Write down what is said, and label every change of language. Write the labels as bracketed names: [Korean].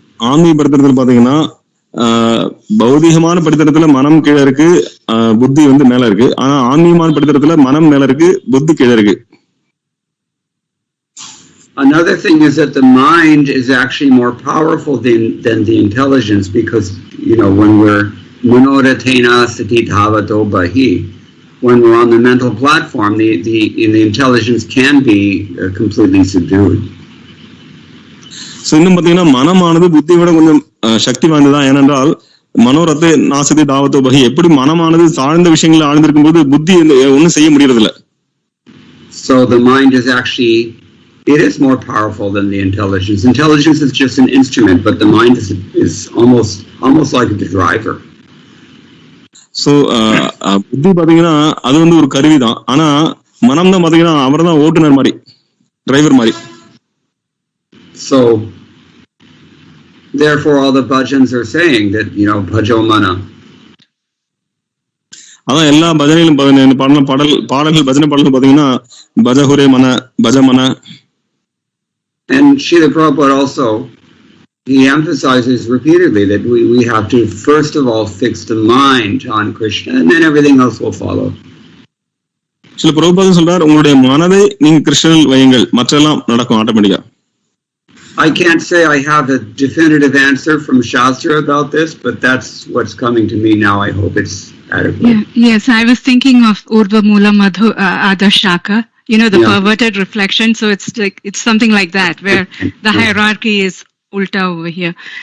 [Tamil] ஆன்மீக படித்தரத்துல பாத்தீங்கன்னா, பௌதிகமான படித்தரத்துல மனம் கீழே இருக்கு, புத்தி மேல இருக்கு. ஆனா ஆன்மீகமான படித்தரத்துல மனம் மேல இருக்கு, புத்தி கீழே இருக்கு. [English] Another thing is that the mind is actually more powerful than the intelligence, because, when we're [Sanskrit] manoratena sati dhavato bahi, [English] when we're on the mental platform, the intelligence can be completely subdued. [Tamil] So, இன்னும் பாத்தீங்கன்னா மனமானது புத்தியை விட கொஞ்சம் சக்தி வாய்ந்ததான். ஏனென்றால் [Sanskrit] மனோரத்தை நாசதி தாவத்தோ பகி, [Tamil] எப்படி மனமானது தாழ்ந்த விஷயங்களை ஆழ்ந்திருக்கும் போது புத்தி ஒன்னும் செய்ய முடியறதில்ல. [English] So the mind is actually it is more powerful than the intelligence. Intelligence is just an instrument, but the mind is almost like the driver. [Tamil] So புத்தி பாத்தீங்கன்னா அது வந்து ஒரு கருவி தான். ஆனா மனம் தான் பாத்தீங்கன்னா அவர் தான் ஓட்டுநர் மாதிரி, டிரைவர் மாதிரி. [English] So therefore all the bhajans are saying that, [Sanskrit] bhajo mana. [Tamil] அதான் எல்லா பஜனையிலும் பாடல்கள் பஜனை பாடல்கள் பாத்தீங்கன்னா [Sanskrit] பஜஹுரே மன, பஜமன. [English] And Srila Prabhupada also, he emphasizes repeatedly that we have to first of all fix the mind on Krishna, and then everything else will follow. [Tamil] சில பிரபுபாதம் சொல்றார், உங்களுடைய மனதை நீங்க கிருஷ்ணனில் வையுங்கள், மற்றெல்லாம் நடக்கும் ஆட்டோமேட்டிக்கா. [English] I can't say I have a definitive answer from Shastra about this, but that's what's coming to me now. I hope it's adequate. Yeah, yes, I was thinking of [Sanskrit] Urva Mula Madhu Adashaka, [English] the perverted reflection. So it's something like that, where the hierarchy is ulta over here.